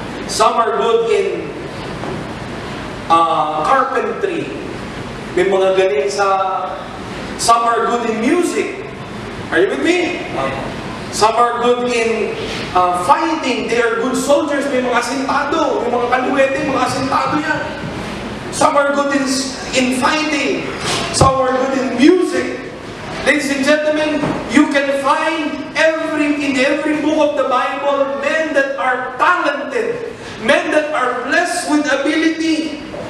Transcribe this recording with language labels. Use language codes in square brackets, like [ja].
[en] Some are good in carpentry. [tl] May mga galing sa... [en] Some are good in music. Are you with me? Some are good in fighting. They are good soldiers. [tl] May mga asintado. May mga kaluwete, mga asintado yan. [en] Some are good in fighting. Some are good in music. Ladies and gentlemen, you can find in every book of the Bible men that are talented. Men that are blessed with ability.